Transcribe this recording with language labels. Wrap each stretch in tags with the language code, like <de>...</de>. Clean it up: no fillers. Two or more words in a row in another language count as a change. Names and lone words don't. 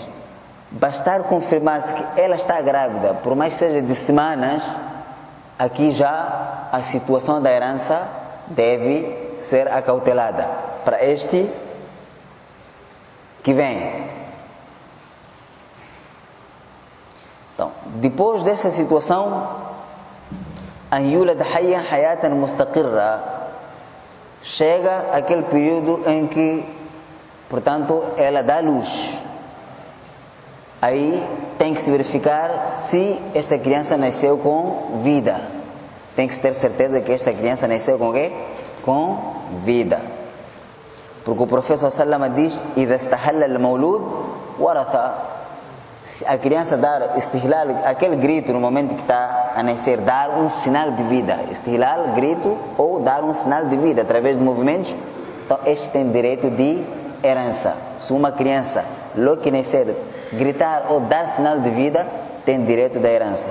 <pt>Bastar confirmar-se que ela está grávida, por mais que seja de semanas, aqui já a situação da herança deve ser acautelada para este que vem. Então, depois dessa situação,</pt> <ar>أن يولد حيا حياة مستقرة,</ar> <pt>chega aquele período em que, portanto, ela dá luz. Aí tem que se verificar se esta criança nasceu com vida. Tem que se ter certeza que esta criança nasceu com quê? Com vida. Porque o professor Sallama diz:</pt> <ar>"إذا استهل المولود ورث".</ar> <pt>Se a criança dar istihlal, aquele grito no momento que está a nascer, dar um sinal de vida. Istihlal, grito, ou dar um sinal de vida através de movimentos, então este tem direito de herança. Se uma criança, logo que nascer, gritar ou dar sinal de vida, tem direito da herança.</pt>